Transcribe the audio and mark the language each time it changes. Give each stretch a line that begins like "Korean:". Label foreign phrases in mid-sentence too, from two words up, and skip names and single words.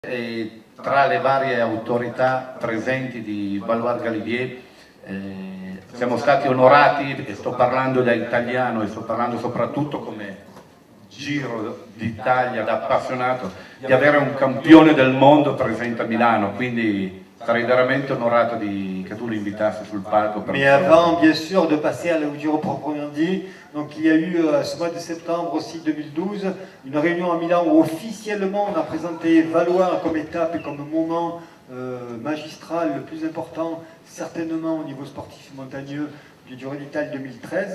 Italian: E tra le varie autorità presenti di Valois Galibier siamo stati onorati, e sto parlando da italiano e sto parlando soprattutto come Giro d'Italia da appassionato, di avere un campione del mondo presente a Milano, quindi sarei veramente onorato che tu lo invitassi sul palco.
French: Mais avant, bien sûr, de passer au Giro proprement dit, donc il y a eu ce mois de septembre aussi 2012, une réunion à Milan où officiellement on a présenté Valois comme étape et comme moment magistral le plus important, certainement au niveau sportif montagneux du Giro d'Italie 2013.